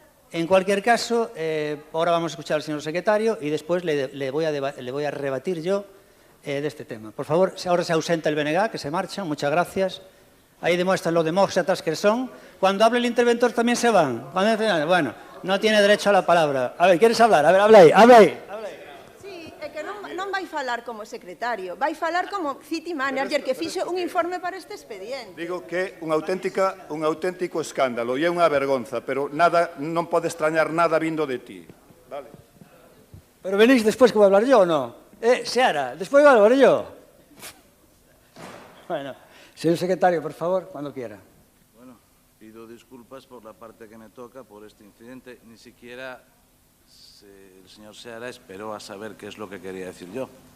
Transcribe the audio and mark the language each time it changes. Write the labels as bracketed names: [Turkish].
[Spanish] En cualquier caso, ahora vamos a escuchar al señor secretario y después le voy a rebatir yo de este tema. Por favor, ahora se ausenta el BNG, que se marcha. Muchas gracias. Ahí demuestran lo demócratas que son. Cuando hable el interventor también se van. Bueno, no tiene derecho a la palabra. A ver, ¿quieres hablar? A ver, habla ahí. [Galician] Sí, é que non vai falar como secretario, vai falar como city manager que fixo un informe para este expediente. Digo que é un auténtico escándalo e é unha vergonza, pero non pode extrañar nada vindo de ti. [Spanish] Vale. Pero venís después que voy a hablar yo, ¿o no? Seara, después voy a hablar yo. Bueno, señor secretario, por favor, cuando quiera. Bueno, pido disculpas por la parte que me toca por este incidente. Ni siquiera el señor Seara esperó a saber qué es lo que quería decir yo.